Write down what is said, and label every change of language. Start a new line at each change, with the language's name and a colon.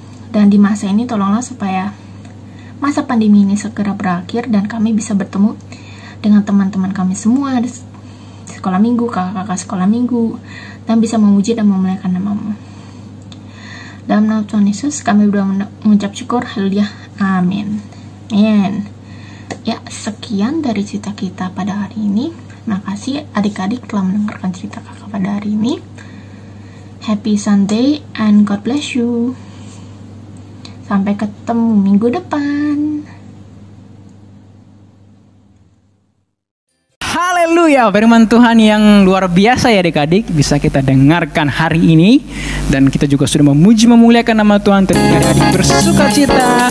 Indonesian: Dan di masa ini tolonglah supaya masa pandemi ini segera berakhir dan kami bisa bertemu dengan teman-teman kami semua di sekolah minggu, kakak-kakak sekolah minggu, dan bisa memuji dan memuliakan nama-Mu. Dalam nama Tuhan Yesus kami berdoa mengucap syukur. Haleluya. Amin. Amin. Ya, sekian dari cerita kita pada hari ini. Terima kasih adik-adik telah mendengarkan cerita kakak pada hari ini.
English: Happy Sunday and God bless you.
Indonesian: Sampai ketemu minggu depan. Haleluya, firman Tuhan yang luar biasa ya adik-adik bisa kita dengarkan hari ini. Dan kita juga sudah memuji memuliakan nama Tuhan. Tentunya adik bersuka cita.